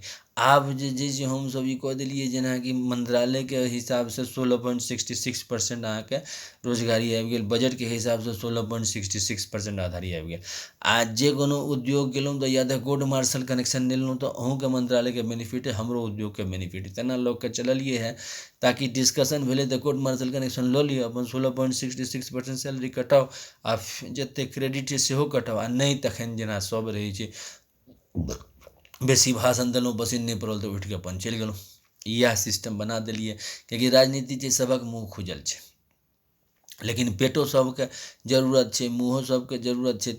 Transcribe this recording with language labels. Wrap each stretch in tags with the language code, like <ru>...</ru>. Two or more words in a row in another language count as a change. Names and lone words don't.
<mai>आब जे छै हमसब ई कऽ देलिए, जेनाकि मंत्रालयके हिसाबसँ 16.66% अहाँके रोजगारी आबि गेल, बजटके हिसाबसँ 16.66% आधारी आबि गेल। आ जे कोनो उद्योग गेलहुँ तऽ या तऽ</mai> <en>court martial connection</en> <mai>लेलहुँ, तऽ अहूँके मंत्रालयके बेनिफिट है, हमरो उद्योगके बेनिफिट है, तेना लऽ कऽ चललिए है। ताकि डिस्कशन भेलै तऽ</mai> <en>court martial connection</en> <mai>लऽ लिअ, अपन 16.66% सैलरी कटाउ, आ जतेक क्रेडिट छै सेहो कटाउ। आ नहि तखन जेना सब रहै छै, बेसी भाषण देलहुँ, पसिन नहि पड़ल तऽ उठिके अपन चलि गेलहुँ। इएह सिस्टम बना देलिए, किएकि राजनीति छै सबक मुँह खुजल छै, लेकिन पेटो सबके जरूरत छै, मुँहो सबके जरूरत छै।</mai>